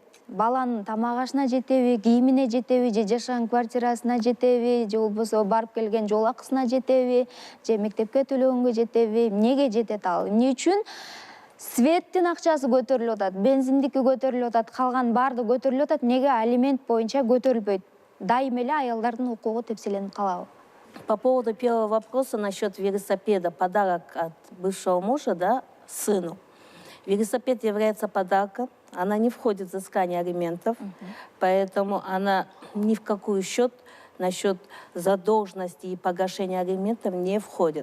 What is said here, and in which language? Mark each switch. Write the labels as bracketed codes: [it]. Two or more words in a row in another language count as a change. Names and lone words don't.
[ky] Баланын тамак ашына жетеби, кийимине жетеби, же жашаган квартирасына жетеби, же болбосо барып келген жол акысына жетеби, же мектепке төлөгөнгө жетеби, эмнеге жетет ал? Эмне үчүн? Светтин акчасы көтөрүлүп атат, бензиндики көтөрүлүп атат, калган баардыгы көтөрүлүп атат. Неге алимент боюнча көтөрүлбөйт? Дайым эле аялдардын укугу тепселенип калабы? [ru] По поводу первого вопроса насчет велосипеда, подарок от бывшего мужа, да, сыну. Велосипед является подарком, она не входит в взыскание алиментов, поэтому она ни в какой счет насчет задолженности и погашения алиментов не входит.